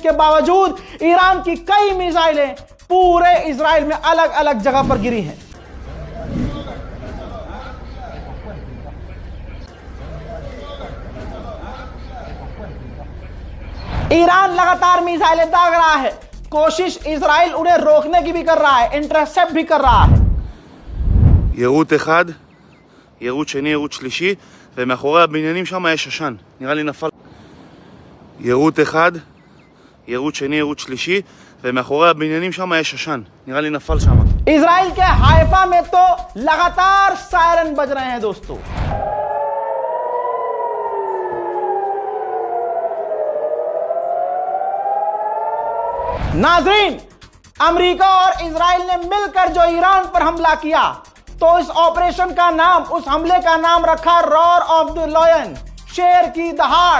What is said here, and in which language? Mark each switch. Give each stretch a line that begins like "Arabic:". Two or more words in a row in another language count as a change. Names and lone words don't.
Hindi: इसके बावजूद ईरान की कई मिसाइलें पूरे इजराइल में अलग अलग जगह पर गिरी हैं। ईरान लगातार मिसाइलें दाग रहा है, कोशिश इजराइल उन्हें रोकने की भी कर रहा है, इंटरसेप्ट भी कर रहा है।
Hebrew: יירוט אחד, יירוט שני, יירוט שלישי, ומאחורי הבניינים שם יש עשן, נראה לי נפל. יירוט אחד, יירוט שני, יירוט שלישי, ומאחורי הבניינים שם יש עשן, נראה לי נפל שם.
Hindi: इजराइल के हाइफा में तो लगातार सायरन बज रहे हैं दोस्तों। नाज़रीन, अमेरिका और इजराइल ने मिलकर जो ईरान पर हमला किया, तो इस ऑपरेशन का नाम, उस हमले का नाम रखा रॉर ऑफ द लायन, शेर की दहाड़।